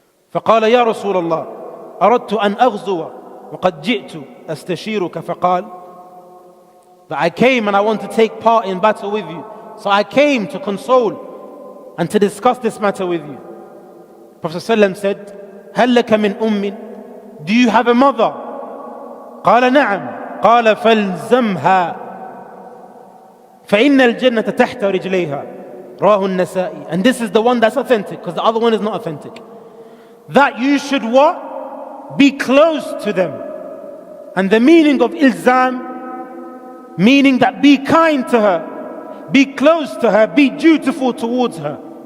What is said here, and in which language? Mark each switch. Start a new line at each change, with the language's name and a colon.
Arabic: فقال يا رسول الله أردت أن أغزو وقد جئت أستشيرك فقال,
English: that I came and I want to take part in battle with you, so I came to console and to discuss this matter with you. Prophet ﷺ said,
Arabic: هل لك من أم,
English: do you have a mother?
Arabic: قال نعم. قال فالزمها فإن الجنة تحت رجليها رواه النسائي.
English: And this is the one that's authentic, because the other one is not authentic. That you should what? Be close to them. And the meaning of ilzam, meaning that be kind to her, be close to her, be dutiful towards her.